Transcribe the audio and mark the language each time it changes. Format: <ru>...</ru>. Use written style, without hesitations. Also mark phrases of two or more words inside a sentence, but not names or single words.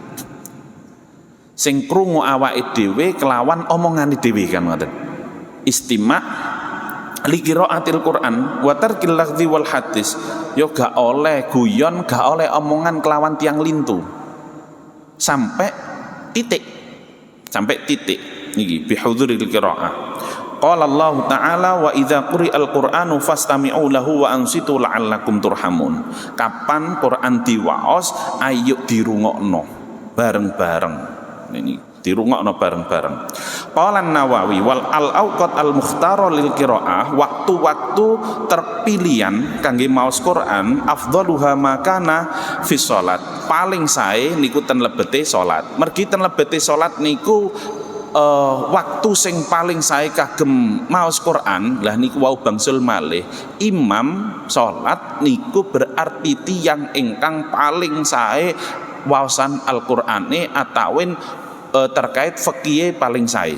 <jv>Sing krungu awake dhewe kelawan omongane dhewe kan ngoten.</jv> <ar>استماع لقراءة القرآن وترك اللغو والحديث.</ar> <jv>Yo gak oleh guyon, gak oleh omongan kelawan tiang lintu. Sampai titik. Sampai titik niki</jv> <ar>بحضور القراءة. قال الله تعالى وإذا قرئ القرآن فاستمعوا له وأنصتوا لعلكم ترحمون.</ar> <jv>Kapan Quran diwaos ayo dirungokno bareng-bareng. Ini dirungokno bareng-bareng.</jv> <ar>قال النووي والأوقات المختارة للقراءة,</ar> <jv>waktu-waktu terpilihan kangge maos Quran</jv> <ar>أفضلها ما كان في الصلاة.</ar> <jv>Paling sae niku ten lebete salat. Mergi ten lebete salat niku waktu sing paling sae kagem maos Quran lah niku wau bangsul malih imam salat niku berarti tiyang ingkang paling sae waosan Al-Qur'ane atawin terkait fikih paling sae.</jv>